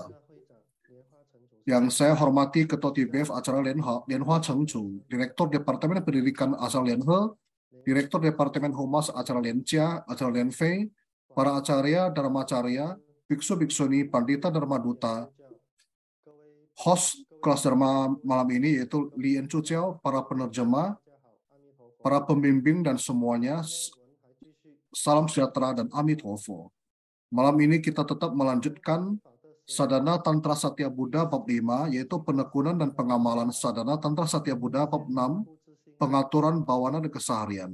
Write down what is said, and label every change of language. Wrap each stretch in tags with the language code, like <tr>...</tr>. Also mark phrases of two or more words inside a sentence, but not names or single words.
<id>Yang saya hormati Ketua TBF acara Lenhua Chengcu, Direktur Departemen Pendidikan asal Lenhe, Direktur Departemen Humas acara Lencia, acara Lenfei, para acarya Dharmacarya, biksu-biksuni, pandita Dharma Duta, host kelas Dharma malam ini yaitu Lien Cuciao, para penerjemah, para pembimbing dan semuanya, salam sejahtera dan Amitofo. Malam ini kita tetap melanjutkan Sadhana Tantra Satya Buddha bab 5, yaitu penekunan dan pengamalan Sadhana Tantra Satya Buddha bab 6, pengaturan bawana dan keseharian.</id>